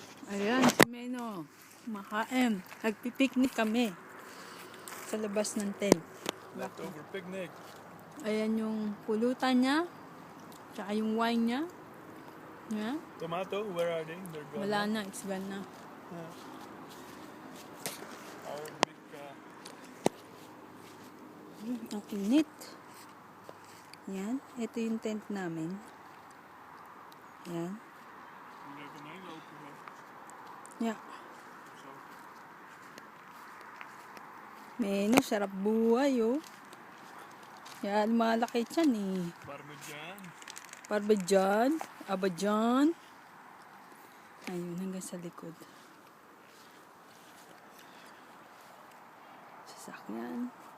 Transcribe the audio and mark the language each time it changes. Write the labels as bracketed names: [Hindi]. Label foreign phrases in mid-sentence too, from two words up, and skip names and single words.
[Filipino] Ayan, si Meno. Kumakain. Nagpipiknik kami. Sa labas ng tent. [English] Leftover picnic. [Filipino] Ayan yung pulutan niya. Tsaka yung wine niya. [English] Yeah. Tomato, where are they? They're gone. [Filipino] Wala na, [English] it's gone na. Yeah. Our big [Filipino] Ang init. Yan. Ito yung tent namin. Yan. [Dutch] we hebben een hele open weg. [English] Yeah. [Dutch] Zo. [Filipino] Meno, sarap buhay, oh. Yan, malaki yan, eh. Parmesan. Parmesan, Abajan. Ayun, hanggang sa likod. Sasakyan.